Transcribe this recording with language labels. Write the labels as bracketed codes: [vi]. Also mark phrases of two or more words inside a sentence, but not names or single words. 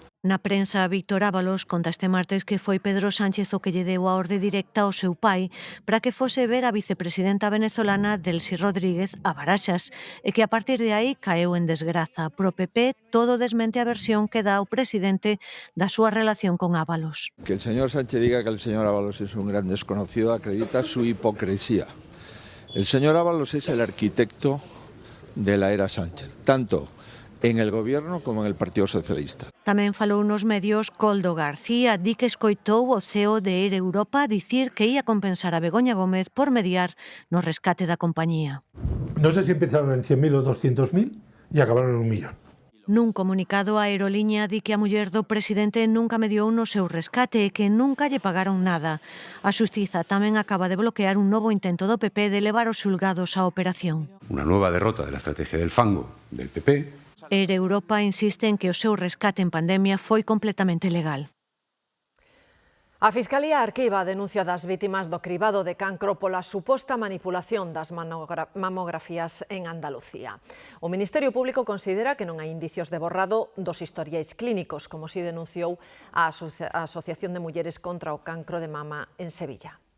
[gl] Na prensa, Víctor Ábalos conta este martes que foi Pedro Sánchez o que lle deu a orde directa ao seu pai para que fose ver a vicepresidenta venezolana Delcy Rodríguez a Baraxas e que a partir de aí caeu en desgraza. Pro PP, todo desmente a versión que dá o presidente da súa relación con Ábalos. [es] Que el señor Sánchez diga que el señor Ábalos es un gran desconocido acredita su hipocresía. El señor Ábalos es el arquitecto de la era Sánchez, tanto en el Gobierno como en el Partido Socialista. [gl] Tamén falou nos medios Coldo García, di que escoitou o CEO de Air Europa dicir que ia compensar a Begoña Gómez por mediar no rescate da compañía. [es] No sé si empezaron en 100.000 o 200.000 y acabaron en 1 millón. [gl] Nun comunicado, a aerolínea di que a muller do presidente nunca mediou no seu rescate e que nunca lle pagaron nada. A Xustiza tamén acaba de bloquear un novo intento do PP de levar os xulgados á operación. [es] Una nueva derrota de la estrategia del fango del PP. [gl] Air Europa insiste en que o seu rescate en pandemia foi completamente legal. A Fiscalía arquiva a denuncia das vítimas do cribado de cancro pola suposta manipulación das mamografías en Andalucía. O Ministerio Público considera que non hai indicios de borrado dos historiais clínicos, como si denunciou a Asociación de Mulleres contra o Cancro de Mama en Sevilla.